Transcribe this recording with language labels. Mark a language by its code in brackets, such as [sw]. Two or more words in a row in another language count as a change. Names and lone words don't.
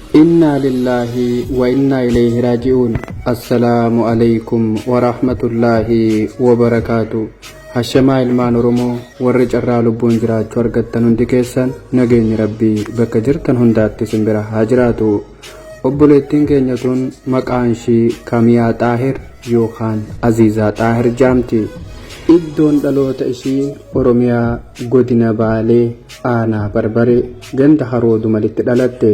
[ar] إنا لله وإنا إليه راجعون. السلام عليكم ورحمة الله وبركاته. [om] هشما ilmaan Oromoo warri carraa lubbuun jiraachuu argattan hundi keessan nageenyi Rabbii bakka jirtan hundaatti isin bira haa jiraatu. Obboleettiin keenya tun maqaan ishii Kamiyaa Xaahir yookaan Aziizaa Xaahir jaamti. Iddoon dhaloota ishii Oromiyaa godina Baalee aanaa Barbaree ganda Haroodu malitti dhalatte.